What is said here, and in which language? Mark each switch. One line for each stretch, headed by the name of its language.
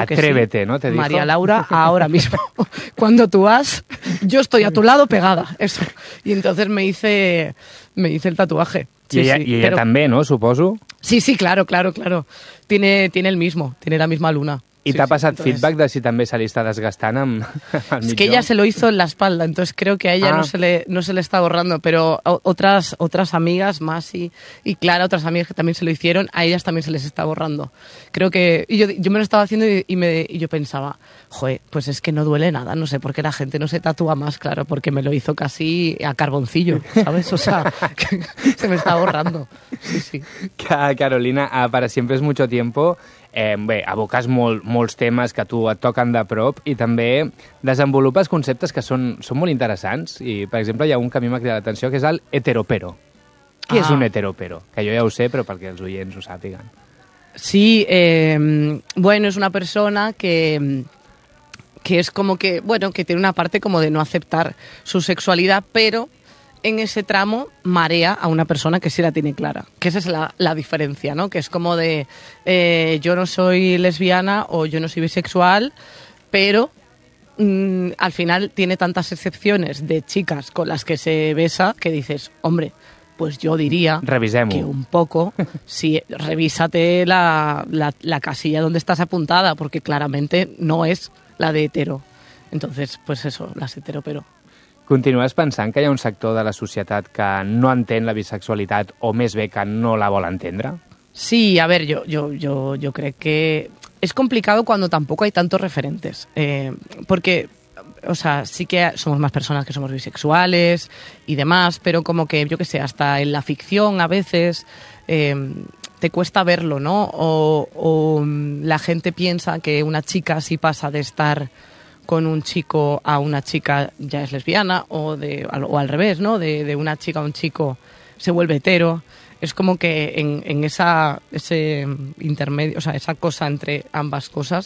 Spanish: Atrévete, que sí. Atrévete, ¿no? ¿Te María dijo? Laura, ahora mismo, cuando tú vas, yo estoy a tu lado pegada, eso. Y entonces me hice el tatuaje. Sí, y ella pero, también, ¿no? Supongo. Sí, sí, claro. Tiene el mismo, tiene la misma luna. ¿Y sí,
Catalan: t'ha passat
Spanish: entonces...
Catalan: feedback de si també se li està desgastant al millor?
Spanish: Es que ella se lo hizo en la espalda, entonces creo que a ella no se le está ahorrando, pero otras amigas más y Clara, otras amigas que también se lo hicieron, a ellas también se les está ahorrando. Creo que... Yo me lo estaba haciendo y yo pensaba, joder, pues es que no duele nada, no sé por qué la gente no se tatúa más, claro, porque me lo hizo casi a carboncillo, ¿sabes? O sea, se me está ahorrando. Sí, sí. Carolina, para siempre es mucho tiempo...
Catalan: bé, aboques molts temes que a tu et toquen de prop i també desenvolupes conceptes que són molt interessants i, per exemple, hi ha un que a mi m'ha cridat l'atenció, que és el heteropero. Què és un heteropero? Que jo ja ho sé, però perquè els oients ho sàpiguen. Sí, bueno, és una persona que és com que, bueno, que té una part com de no acceptar su sexualitat, però
Spanish: en ese tramo marea a una persona que sí la tiene clara. Que esa es la diferencia, ¿no? Que es como de yo no soy lesbiana o yo no soy bisexual, pero al final tiene tantas excepciones de chicas con las que se besa que dices, hombre, pues yo diría revisemos que un poco, sí, revísate la casilla donde estás apuntada, porque claramente no es la de hetero. Entonces, pues eso, las hetero, pero...
Catalan: Continues pensant que hi ha un sector de la societat que no entén la bisexualitat o més bé que no la vol entendre? Sí,
Spanish: a ver, yo
Catalan: crec que és complicat quan tampoc hi ha tantos referents. Perquè,
Spanish: o sea,
Catalan: sí que som més persones que som bisexuals i demás, però com que, jo que sé,
Spanish: hasta
Catalan: en la ficció a vegades
Spanish: te cuesta verlo, ¿no? O la gente piensa que una chica sí pasa de estar con un chico a una chica ya es lesbiana o al revés, ¿no? De una chica a un chico se vuelve hetero. Es como que en esa ese intermedio, o sea, esa cosa entre ambas cosas.